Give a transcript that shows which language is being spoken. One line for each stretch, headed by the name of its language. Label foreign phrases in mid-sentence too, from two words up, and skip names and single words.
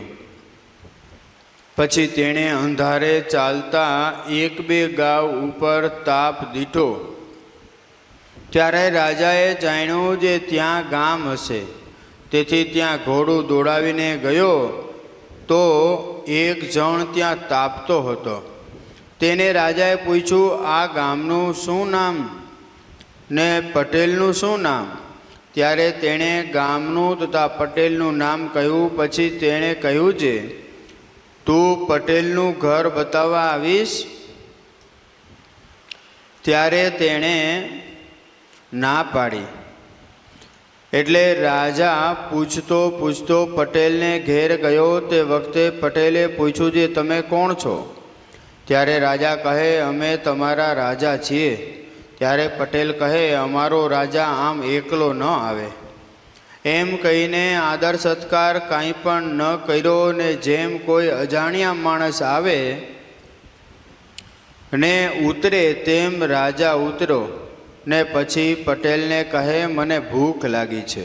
Gujarati: પછી તેણે અંધારે ચાલતા 1-2 ગાઉ ઉપર તાપ દીઠો। ત્યારે રાજાએ જાણ્યું જે ત્યાં ગામ હશે, તેથી ત્યાં ઘોડું દોડાવીને ગયો તો એક જણ ત્યાં તાપતો હતો। તેને રાજાએ પૂછ્યું, આ ગામનું શું નામ ને પટેલનું શું નામ? ત્યારે તેણે ગામનું તથા પટેલનું નામ કહ્યું। પછી તેણે કહ્યું જે તું પટેલનું ઘર બતાવવા આવીશ? ત્યારે તેણે ના પાડી। એટલે રાજા પૂછતો પૂછતો પટેલને ઘેર ગયો. તે વખતે પટેલે પૂછ્યું, જે તમે કોણ છો? ત્યારે રાજા કહે, અમે તમારા રાજા છીએ. ત્યારે પટેલ કહે, અમારો રાજા આમ એકલો ન આવે. એમ કહીને આદર સત્કાર કાંઈ પણ ન કર્યો ને જેમ કોઈ અજાણ્યા માણસ આવે ને ઉતરે તેમ રાજા ઉતર્યો ને પછી પટેલને કહે, મને ભૂખ લાગી છે.